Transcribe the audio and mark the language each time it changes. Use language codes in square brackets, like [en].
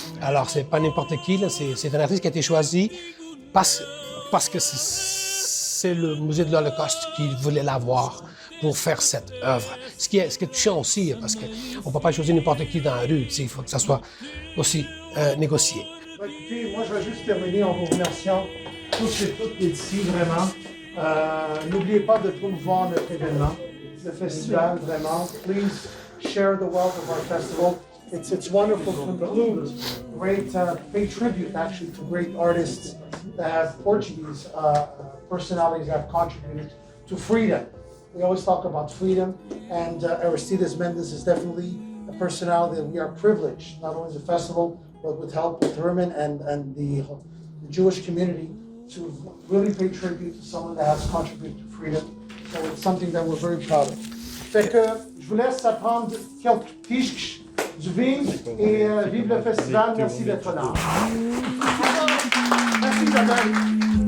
[fr] Alors, c'est pas n'importe qui, là, c'est un artiste qui a été choisi parce que c'est le musée de l'Holocauste qui voulait l'avoir pour faire cette œuvre. Ce qui est touchant aussi, parce qu'on ne peut pas choisir n'importe qui dans la rue, il faut que ça soit aussi négocié. Écoutez, moi, je vais juste terminer en vous remerciant tous et toutes d'ici, vraiment. N'oubliez pas de promouvoir notre événement. Le festival, vraiment. [en] Please share the wealth of our festival. It's wonderful to include great, pay tribute actually to great artists that have Portuguese personalities that have contributed to freedom. We always talk about freedom, and Aristides Mendes is definitely a personality that we are privileged, not only the festival, but with help with Herman and the Jewish community, to really pay tribute to someone that has contributed to freedom. So it's something that we're very proud of. [fr] Fait que je vous laisse apprendre quelques piches du vin et vive le festival. Merci d'être là. Merci Isabelle.